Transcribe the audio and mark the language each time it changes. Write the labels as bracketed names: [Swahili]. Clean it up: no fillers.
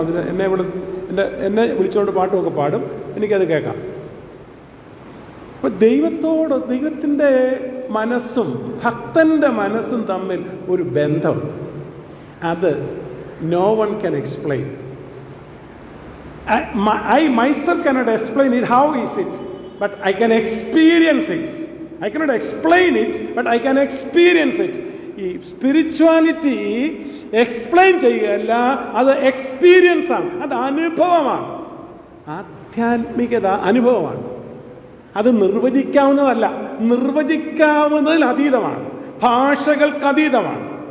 [Malayalam] അതിന് എന്നെ വിളിച്ചുകൊണ്ട് പാട്ടുമൊക്കെ പാടും. എനിക്കത് കേൾക്കാം. അപ്പോൾ ദൈവത്തിൻ്റെ മനസ്സും ഭക്തൻ്റെ മനസ്സും തമ്മിൽ ഒരു ബന്ധം, അത് [English] No one can explain. I myself cannot explain it, how is it, but I can experience it. I cannot explain it, but I can experience it. [Malayalam] ഈ സ്പിരിച്വാലിറ്റി എക്സ്പ്ലെയിൻ ചെയ്യുകയല്ല, അത് എക്സ്പീരിയൻസ് ആണ്, അത് അനുഭവമാണ്. ആധ്യാത്മികത അനുഭവമാണ്. അത് നിർവചിക്കാവുന്നതല്ല, നിർവചിക്കാവുന്നതിൽ അതീതമാണ്, ഭാഷകൾക്ക് അതീതമാണ്.